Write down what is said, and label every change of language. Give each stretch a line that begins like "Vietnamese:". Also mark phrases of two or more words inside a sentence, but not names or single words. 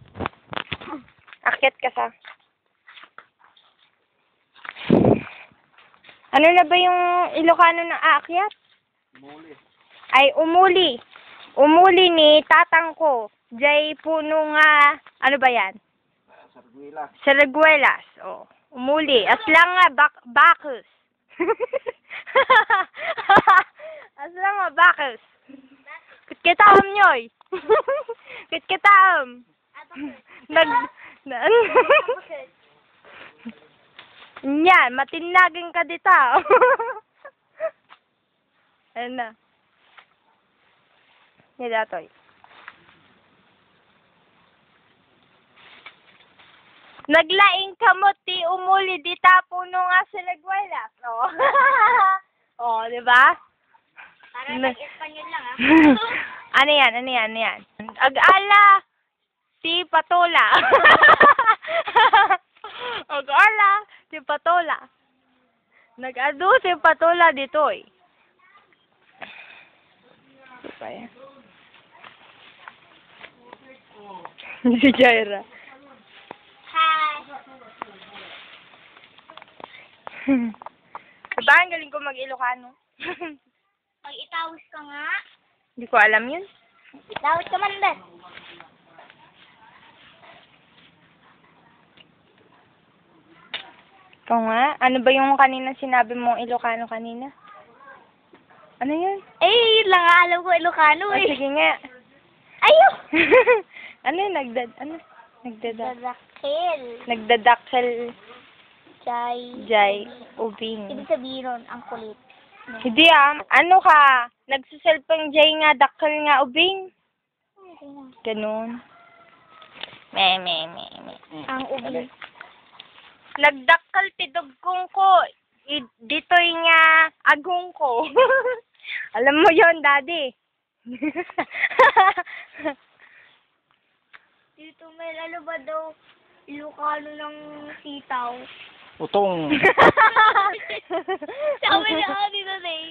Filipino: Akyat ka sa. Ano na ba yung Ilocano na aakyat?
Iloko: Muli. Ay, umuli. Umuli ni tatang ko. Jay puno nga,
Filipino: ano ba yan?
Iloko: Sarguila. Sarguelas. Oh, umuli. Aslang nga bakus. Aslang nga bakus. Kitkitaam nyoy. Kitkitaam. Yan, matinagin ka dita.
Filipino: Ano na? Nidatoy.
Iloko: Naglaing kamot ti umuli dita puno nga sa Laguelas. Oh.
Filipino: Oh, di ba? Parang nag-Espanyol lang Ano yan?
Iloko: Ag-ala ti patola. Ag-ala ti patola. Nag-adu si patola ditoy. Supaya. Si Jaira.
English: Hi.
Filipino: Diba, ang galing ko mag-Ilocano? Mag-itawis ka nga. Hindi ko alam yun. Itawis ka man din. Ikaw nga, ano ba yung kanina sinabi mong Ilocano kanina? Ano yun? Eh, lang nga alam ko Ilocano Oh, sige nga. Ayaw!
Iloko: Dadakil. Nagdadakkel Jay. Jay ubing.
Filipino: Ibig sabihin nun, ang kulit. Hindi ano ka?
Iloko: Nagsiselfang Jay nga, dakkel nga ubing.
Filipino: Ganun. Me. Ang ubing.
Iloko: Nagdakkel ti dugkong ko. Dito'y nga agong ko.
Filipino: Alam mo yon,
Iloko: Daddy.
Filipino: Dito may ano ba daw Ilocano ng sitaw?
Iloko: Utong.
Filipino: Sabi niya ako dito eh.